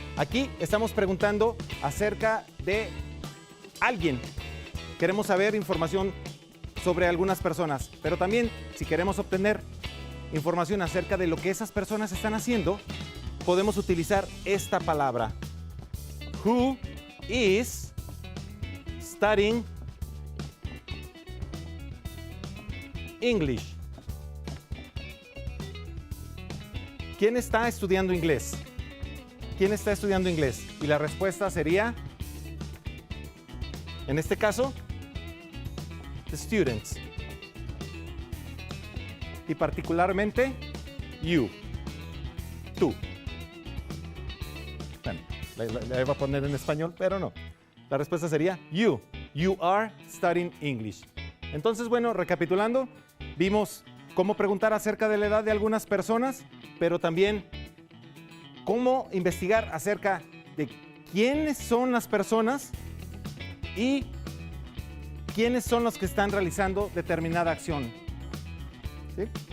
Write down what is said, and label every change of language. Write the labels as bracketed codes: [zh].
[es] Aquí estamos preguntando acerca de alguien. Queremos saber información sobre algunas personas, pero también si queremos obtener información acerca de lo que esas personas están haciendo, podemos utilizar esta palabra. [en] Who is studying English? [es] ¿Quién está estudiando inglés? ¿Quién está estudiando inglés? Y la respuesta sería, en este caso, [en] the students. [es] Y particularmente, you. Tú. Bueno, la iba a poner en español, pero no. La respuesta sería you. [en] You are studying English. [es] Entonces, bueno, recapitulando, vimos cómo preguntar acerca de la edad de algunas personas, pero también cómo investigar acerca de quiénes son las personas y quiénes son los que están realizando determinada acción. ¿Sí?